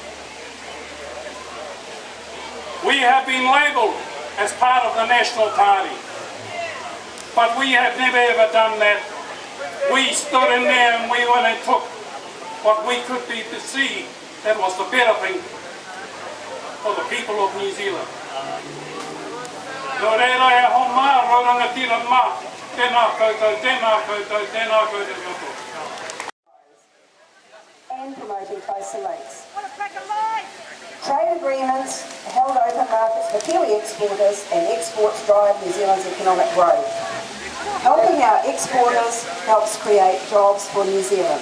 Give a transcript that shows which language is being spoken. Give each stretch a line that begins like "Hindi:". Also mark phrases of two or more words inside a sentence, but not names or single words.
English: We have been labelled as part of the National Party, but we have never ever done that. We stood in there and we went and took what we could be to see that was the better thing for the people of New Zealand.
Māori: No reira e ho mā, rauranga tira mā, tēnā koutou, tēnā koutou, tēnā koutou koutou.
English: And promoting closer links. Trade agreements held open markets for Kiwi exporters, and exports drive New Zealand's economic growth. Helping our exporters helps create jobs for New Zealand.